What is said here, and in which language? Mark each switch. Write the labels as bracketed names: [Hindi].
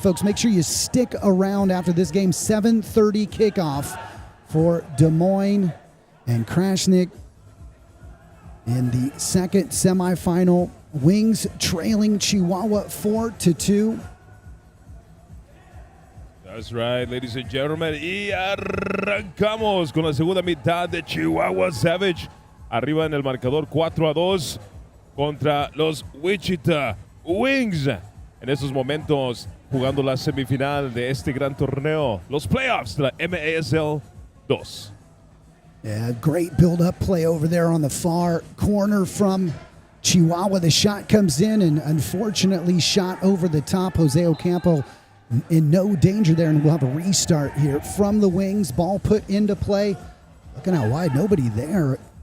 [English] Folks, make sure you stick around after this game. 7:30 kickoff for Des Moines and Krasnick in the second semifinal. Wings trailing Chihuahua 4-2. That's right, ladies and gentlemen. [Spanish] Y arrancamos con la segunda mitad de Chihuahua Savage. Arriba en el marcador 4-2 contra los Wichita Wings. En estos momentos jugando la semifinal de este gran torneo, los playoffs de la MASL2. [English] Yeah, great build-up play over there on the far corner from Chihuahua. The shot comes in and unfortunately shot over the top. Jose Ocampo in no danger there, and we'll have a restart here from the Wings. Ball put into play. Looking out wide, nobody there.